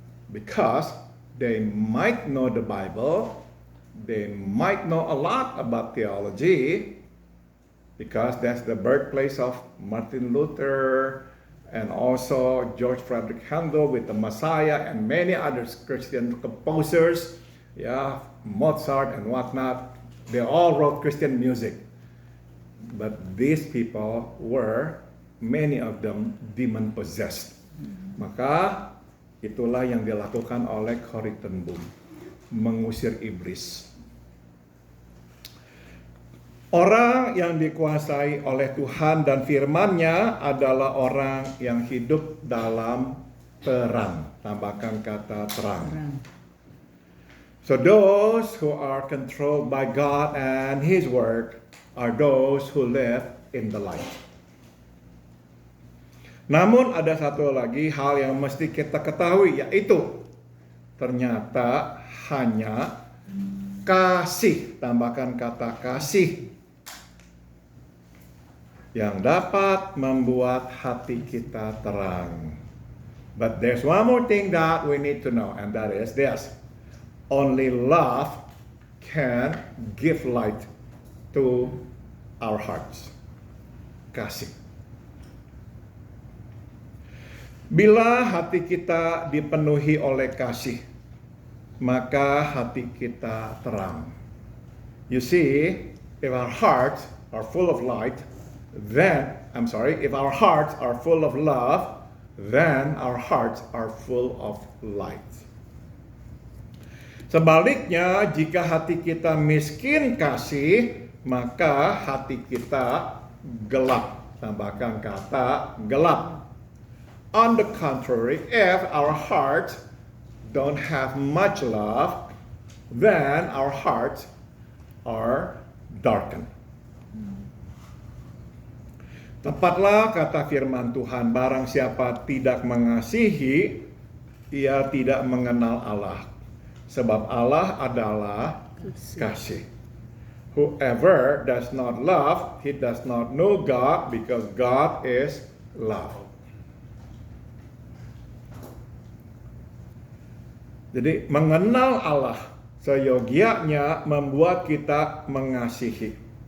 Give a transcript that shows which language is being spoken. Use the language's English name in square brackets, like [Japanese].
[English] Because they might know the Bible, they might know a lot about theology, because that's the birthplace of Martin Luther and also George Frederick Handel with the Messiah and many other Christian composers. Yeah, Mozart and whatnot, they all wrote Christian music. But these people were, many of them, demon-possessed. [Indonesian] Maka itulah yang dilakukan oleh Corrie ten Boom, mengusir iblis. Orang yang dikuasai oleh Tuhan dan firman-Nya adalah orang yang hidup dalam terang. Tambahkan kata terang. [English] So those who are controlled by God and His Word are those who live in the light. [Indonesian] Namun ada satu lagi hal yang mesti kita ketahui, yaitu ternyata hanya kasih, tambahkan kata kasih, yang dapat membuat hati kita terang. [English] But there's one more thing that we need to know, and that is this. Only love can give light to our hearts. [Indonesian] Kasih. Bila hati kita dipenuhi oleh kasih, maka hati kita terang. [English] You see, if our hearts are full of light, if our hearts are full of love, then our hearts are full of light. [Indonesian] Sebaliknya, jika hati kita miskin kasih, maka hati kita gelap. Tambahkan kata gelap. [English] On the contrary, if our hearts don't have much love, then our hearts are darkened. [Indonesian] Tepatlah kata firman Tuhan, barang siapa tidak mengasihi, ia tidak mengenal Allah. Sebab Allah adalah kasih. [English] Whoever does not love, he does not know God, because God is love. [Indonesian] Jadi mengenal Allah seyogianya membuat kita mengasihi.